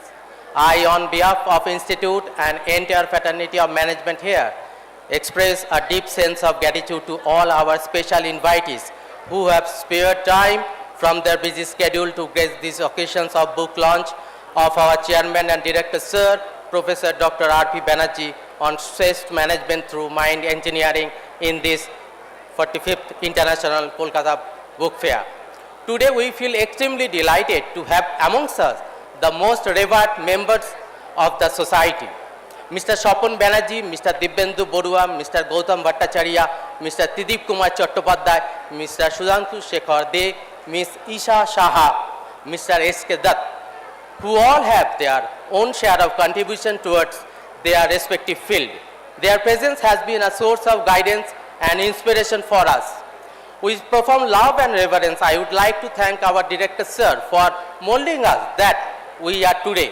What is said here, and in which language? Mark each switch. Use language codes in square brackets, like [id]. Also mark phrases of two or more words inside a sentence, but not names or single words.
[en] I, on behalf of Institute and entire fraternity of management here, express a deep sense of gratitude to all our special invitees who have spared time from their busy schedule to grace these occasions of book launch of our chairman and director sir, Professor Dr. R.P. Banerjee, on stressed management through mind engineering in this 45th International Kolkata Book Fair. Today we feel extremely delighted to have amongst us the most revered members of the society. Mr. Shapon Banerjee, Mr. Dibyendu Borua, Mr. Gautam Bhattacharya, Mr. Tidip Kumar Chattopadhyay, Mr. Sudhanshu Shekhar De, Ms. Isha Shaha, Mr. S.K. Dutt, who all have their own share of contribution towards their respective field. Their presence has been a source of guidance and inspiration for us. With profound love and reverence, I would like to thank our director sir for molding us that we are today.